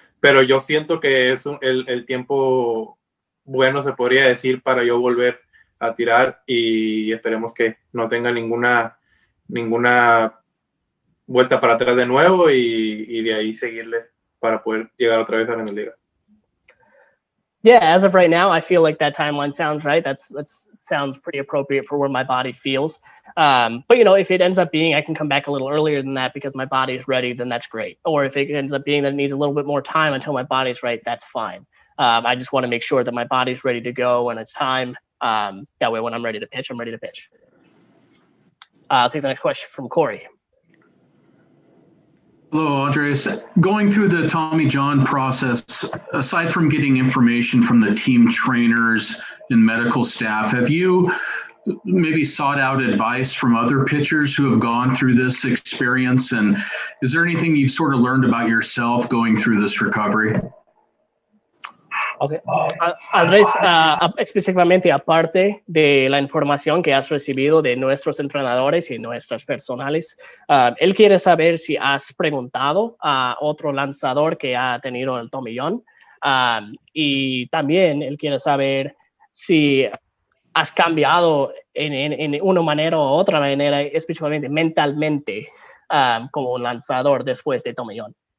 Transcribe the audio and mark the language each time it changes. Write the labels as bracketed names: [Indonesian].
[Spanish] Pero yo siento que es el tiempo bueno, se podría decir, para yo volver a tirar, y esperemos que no tenga ninguna vuelta para atrás de nuevo y de ahí seguirle para poder llegar otra vez a la liga. [English] Yeah, as of right now, I feel like that timeline sounds right. That sounds pretty appropriate for where my body feels. But, if it ends up being I can come back a little earlier than that because my body is ready, then that's great. Or if it ends up being that it needs a little bit more time until my body's right, that's fine. I just want to make sure that my body's ready to go when it's time. That way, when I'm ready to pitch, I'm ready to pitch. I'll take the next question from Corey. Hello, Andres. Going through the Tommy John process, aside from getting information from the team trainers and medical staff, have you maybe sought out advice from other pitchers who have gone through this experience? And is there anything you've sort of learned about yourself going through this recovery? Okay. [Spanish] Andrés, específicamente aparte de la información que has recibido de nuestros entrenadores y nuestras personales, él quiere saber si has preguntado a otro lanzador que ha tenido el tomillón, y también él quiere saber si has cambiado en una manera u otra manera, específicamente mentalmente, como un lanzador después de tomillón.